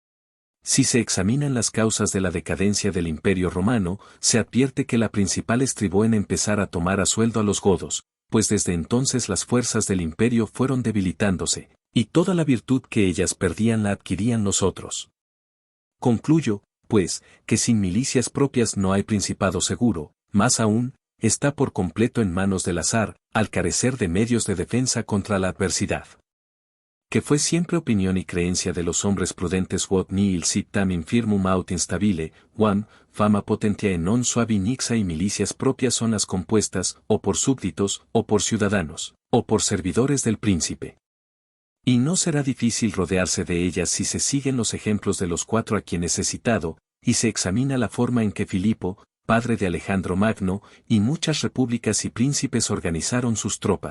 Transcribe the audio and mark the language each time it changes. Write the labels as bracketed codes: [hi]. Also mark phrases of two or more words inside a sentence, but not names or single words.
[es] Si se examinan las causas de la decadencia del Imperio Romano, se advierte que la principal estribó en empezar a tomar a sueldo a los godos, pues desde entonces las fuerzas del imperio fueron debilitándose, y toda la virtud que ellas perdían la adquirían los otros. Concluyo, pues, que sin milicias propias no hay principado seguro, más aún, está por completo en manos del azar, al carecer de medios de defensa contra la adversidad. Que fue siempre opinión y creencia de los hombres prudentes [la] quod nihil sit tam infirmum aut instabile, quam, fama potentia non suavi nixa [es] y milicias propias son las compuestas, o por súbditos, o por ciudadanos, o por servidores del príncipe. Y no será difícil rodearse de ellas si se siguen los ejemplos de los cuatro a quienes he citado, y se examina la forma en que Filipo, padre de Alejandro Magno, y muchas repúblicas y príncipes organizaron sus tropas.